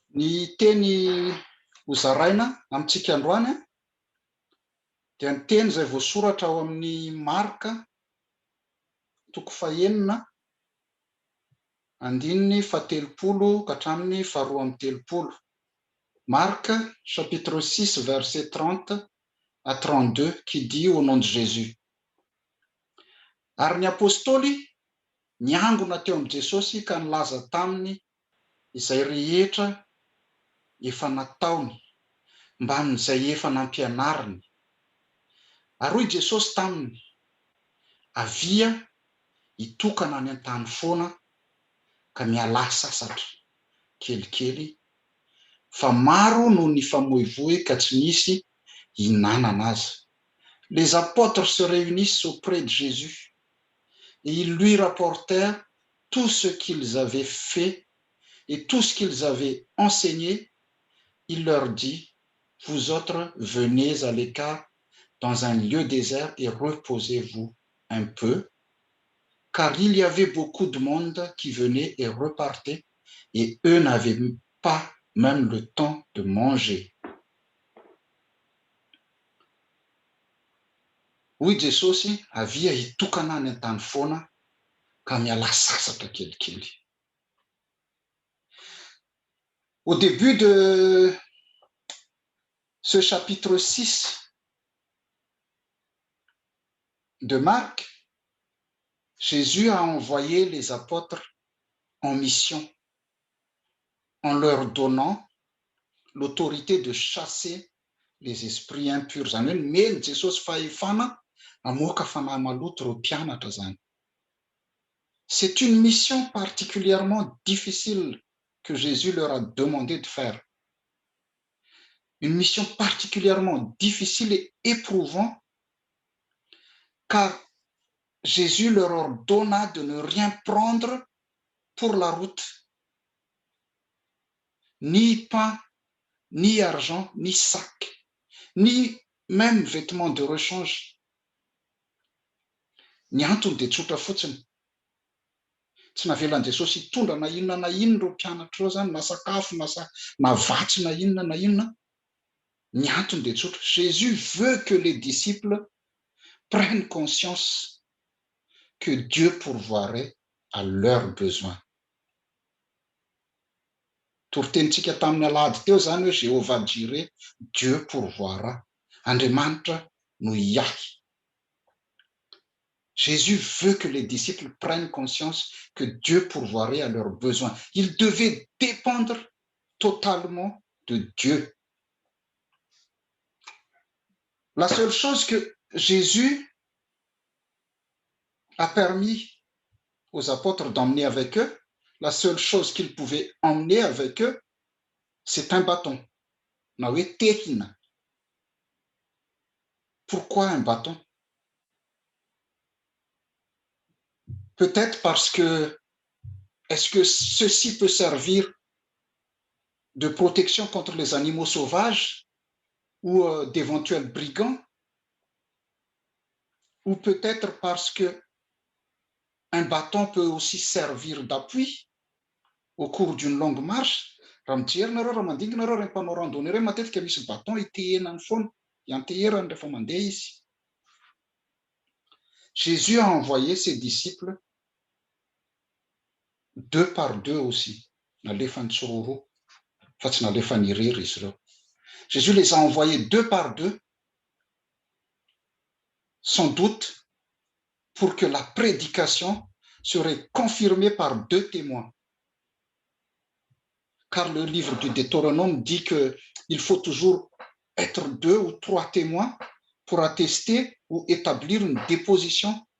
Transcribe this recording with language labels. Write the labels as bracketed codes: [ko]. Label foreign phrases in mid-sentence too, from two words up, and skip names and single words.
[mg] Ny teny hozaraina amintsika androany dia ny teny izay voasoratra ao amin'ny Marka 9:17 ka hatramin'ny 12:30. [fr] Marc chapitre 6 verset 30 à 32 qui dit au nom de Jésus. [mg] Ary ny apôstôly niangona teo amin'i Jesosy ka nilaza taminy izay rehetra efa nataony mba amin'izay efa nampianariny. Ary hoy Jesosy taminy, avia hitokana any an-tany foana ka miala sasatra kelikely, fa maro no nifamoivoy ka tsy nisy hinanana azy. [fr] Les apôtres se réunissent auprès de Jésus et ils lui rapportèrent tout ce qu'ils avaient fait et tout ce qu'ils avaient enseigné. Il leur dit, vous autres venez à l'écart dans un lieu désert et reposez-vous un peu, car il y avait beaucoup de monde qui venait et repartait et eux n'avaient pas même le temps de manger. Oui, [mg] Jesosy avia hitokana any an-tany foana ka miala sasatra kelikely. [fr] Au début de ce chapitre 6 de Marc, Jésus a envoyé les apôtres en mission en leur donnant l'autorité de chasser les esprits impurs. [mg] Zany hoe meny Jesosy fahefana amoaka fanahy maloto ireo mpianatra zany. [fr] C'est une mission particulièrement difficile que Jésus leur a demandé de faire. Une mission particulièrement difficile et éprouvante, car Jésus leur ordonna de ne rien prendre pour la route, ni pain, ni argent, ni sac, ni même vêtements de rechange. [mg] Ny antony dia tsotra fotsiny. Tsy navelan'i Jesosy hitondra na inona ireo mpianatra ireo zany, na sakafo, na vatsy, na inona. Ny antony dia tsotra. [fr] Jésus veut que les disciples prennent conscience que Dieu pourvoirait à leurs besoins. [mg] Toritentsika tamin'ny alahady teo zany hoe Jéhovah Jireh, [fr] Dieu pourvoira. [mg] Andriamanitra no iahy. [fr] Jésus veut que les disciples prennent conscience que Dieu pourvoirait à leurs besoins. Ils devaient dépendre totalement de Dieu. La seule chose que Jésus a permis aux apôtres d'emmener avec eux, la seule chose qu'ils pouvaient emmener avec eux, c'est un bâton. [mg] Na hoe tehina. [fr] Pourquoi un bâton? Peut-être parce que, est-ce que ceci peut servir de protection contre les animaux sauvages ou d'éventuels brigands? Ou peut-être parce que un bâton peut aussi servir d'appui au cours d'une longue marche. [mg] Raha mijery nareo, raha mandingana nareo, raha mpanao randonnée ireny matetika misy bâton itehenany foana, ianteherany rehefa mandeha izy. [fr] Jésus a envoyé ses disciples deux par deux aussi. [mg] Nalefany tsoroho, fa tsy nalefany irery izy ireo. [fr] Jésus les a envoyés deux par deux, sans doute pour que la prédication serait confirmée par deux témoins. Car le livre du Deutéronome dit qu'il faut toujours être deux ou trois témoins pour attester ou établir une déposition.